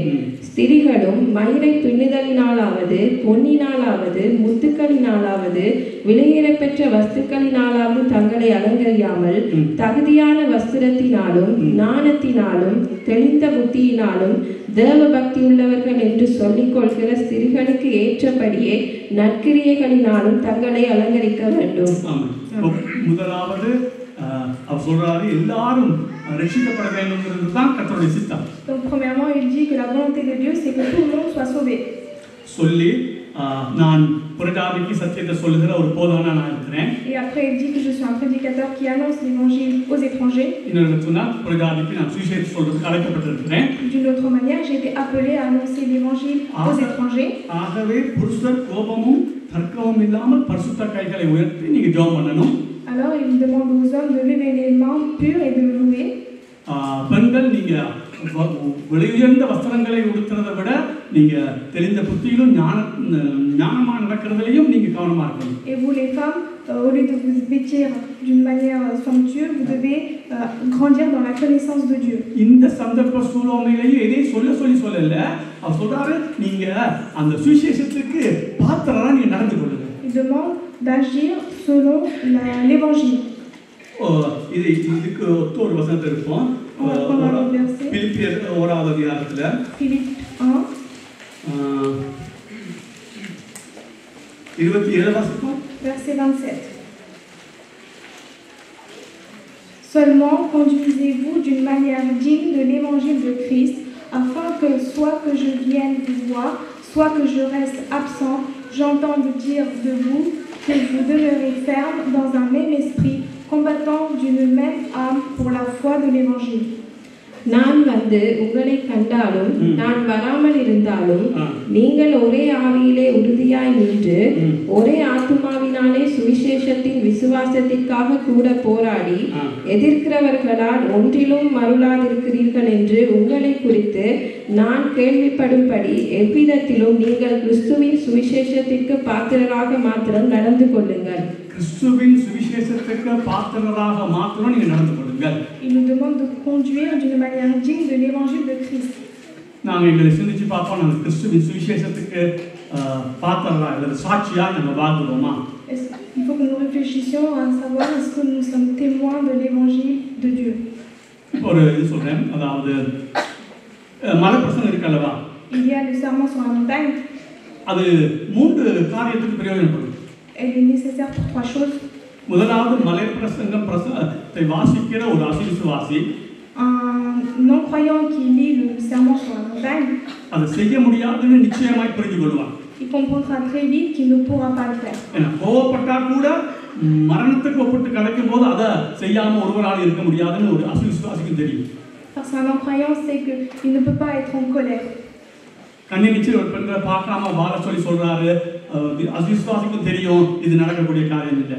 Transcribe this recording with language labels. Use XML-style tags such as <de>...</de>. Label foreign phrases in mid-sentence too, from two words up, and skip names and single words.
<ta>ஸ்திரீகளும் மயிரை பின்னுதலினாலாவது பொன்னினாலாவது முத்துக்களினாலாவது விலையேறப்பெற்ற வஸ்துக்களினாலாவது தங்களை அலங்கரியாமல் தகுதியான வஸ்திரத்தினாலும் ஞானத்தினாலும் தெளிந்த புத்தியினாலும் தேவ பக்தி உள்ளவர்கள் என்று சொல்லிக் கொள்கிற ஸ்திரீகளுக்கு ஏற்றபடியே நற்கிரியைகளினாலும் தங்களை அலங்கரிக்க வேண்டும். முதலாவது அவர் சொல்றாரு எல்லாரும் ரட்சிக்கப்பட வேண்டும்ங்கிறது தான் கர்த்தருடைய சித்தம்.</ta> <fr>Donc premièrement, il dit que la volonté de Dieu c'est que tout le monde soit sauvé.</fr> <ta>சொல்லி நான் புறஜாதிக்கு சத்தியத்தை சொல்லுகிற ஒரு போதகனா நான் இருக்கிறேன்.</ta> <fr>Et après il dit que je suis un prédicateur qui annonce l'évangile aux étrangers.</fr> <ta>இன்னொரு சொன்னா புறஜாதிக்கு நான் சுவிசேஷம் சொல்றதுக்கு அழைக்கப்பட்டிருக்கிறேன்.</ta> <fr>D'une autre manière, j'ai été appelé à annoncer l'évangile aux étrangers.</fr> <ta>ஆகவே புருஷர் கோபமும் தர்க்கமும் இல்லாமல் பரிசுத்த கைகளை உயர்த்தி நீங்க ஜெபம் பண்ணணும்.</ta> <fr>Alors il demande aux hommes de lever les mains pures et de louer.</fr> <ta>பெண்கள் நீங்க வெளியுயர்ந்த வஸ்திரங்களை உடுத்துறதை விட நீங்க தெளிந்த புத்தியிலும் ஞானமா நடக்கிறதுலையும் நீங்க கவனமா இருக்கணும்.</ta> <fr>Et vous les femmes, au lieu de vous vêtir d'une manière somptueuse, vous devez grandir dans la connaissance de Dieu.</fr> <ta>இந்த சந்தர்ப்ப சூழ்நிலையிலேயே எதை சொல்லல அவர் சொல்றாரு, நீங்க அந்த சுவிசேஷத்துக்கு பாத்திரரா நீங்க நடந்து கொள்ளுங்க.</ta> <fr>Il demande d'agir selon l'évangile.</fr> <ta>இதுக்கு ஒத்த ஒரு வசனத்தை இருப்போம். பிலிப்பியர் 1வது அதிகாரத்துல Philippe 1 27 வாசிப்போம்.</ta> <fr>verset 27. Seulement conduisez-vous d'une manière digne de l'évangile de Christ, afin que soit que je vienne vous voir, soit que je reste absent, j'entende dire de vous que vous demeurez ferme dans un même esprit, combattant d'une même âme pour la foi de l'évangile.</fr> <ta>நான் வந்து உங்களை கண்டாலும் நான் வராமல் இருந்தாலும் நீங்கள் ஒரே ஆவியிலே உறுதியாய் நின்று ஒரே ஆத்துமாவினாலே சுவிசேஷத்தின் விசுவாசத்திற்காக கூட போராடி எதிர்க்கிறவர்களால் ஒன்றிலும் மருளாதிருக்கிறீர்கள் என்று உங்களை குறித்து நான் கேள்விப்படும்படி எவ்விதத்திலும் நீங்கள் கிறிஸ்துவின் சுவிசேஷத்திற்கு பாத்திரராக மாத்திரம் நடந்து கொள்ளுங்கள். கிறிஸ்துவின் சுவிசேஷத்துக்கு பாத்திரராக மாத்திரம் நீங்க நடந்து கொள்ளுங்கள்.</ta> <fr>Il nous demande de conduire d'une manière digne de l'évangile de Christ.</fr> <ta>நாங்க எங்களை சிந்திச்சு பார்ப்போம், நாங்க கிறிஸ்துவின் சுவிசேஷத்துக்கு பாத்திரரா அல்லது சாட்சியா நம்ம வாழ்கிறோமா?</ta> <fr>Il faut que nous réfléchissions à savoir est-ce que nous sommes témoins de l'évangile de Dieu.</fr> <ta>ஒரு இது சொல்றேன், அதாவது மலைப்பிரசங்கம் இருக்கல்லவா,</ta> <fr>Il y a le sermon sur la montagne.</fr> <ta>அது 3 காரியத்துக்கு பிரயோஜனப்படும்.</ta> <fr>Elle est nécessaire pour 3 choses.</fr> <ta>முதலாவது மலைப்பிரசங்கத்தை வாசிக்கிற ஒரு அவிசுவாசி</ta> <fr>Un non-croyant qui lit le sermon sur la montagne,</fr> <ta>அதை செய்ய முடியாதுன்னு நிச்சயமாய் புரிந்து கொள்வார்.</ta> <fr>il comprendra très vite qu'il ne pourra pas le faire.</fr> <ta>கோவப்பட்டா கூட மரணத்துக்கு ஒப்பிட்டு கிடைக்கும் போது அதை செய்யாம ஒருவரால் இருக்க முடியாதுன்னு ஒரு அசுவிசுவாசிக்கும் தெரியும்.</ta> <fr>Parce qu'un non-croyant sait qu'il ne peut pas être en colère.</fr> <ta>கண்ணிச்சு ஒரு பெண்களை பார்க்காம வாழ சொல்லி சொல்றாரு. அசுவிசுவாசிக்கும் தெரியும் இது நடக்கக்கூடிய காரியம் இல்லை.</ta>